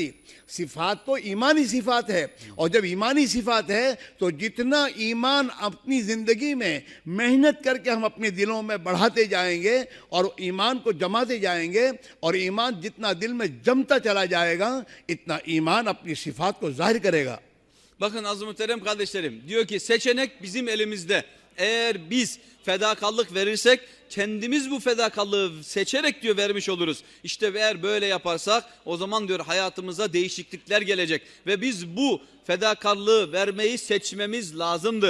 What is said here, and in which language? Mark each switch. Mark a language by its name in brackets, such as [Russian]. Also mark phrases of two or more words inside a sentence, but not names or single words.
[Urdu] صفات تو ایمانی صفات ہے اور جب ایمانی صفات ہے تو جتنا ایمان اپنی زندگی میں محنت کر کے ہم اپنے دلوں میں بڑھاتے جائیں گے اور ایمان کو جماتے جائیں گے اور ایمان جتنا دل میں جمتا چلا جائے گا اتنا ایمان اپنی صفات کو ظاہر کرے گا. [Turkish] Bakın aziz muhterem kardeşlerim diyor ki seçenek bizim elimizde. Eğer biz fedakarlık verirsek kendimiz bu fedakarlığı seçerek diyor vermiş oluruz. İşte eğer böyle yaparsak o zaman diyor hayatımıza değişiklikler gelecek ve biz bu fedakarlığı vermeyi seçmemiz lazımdır.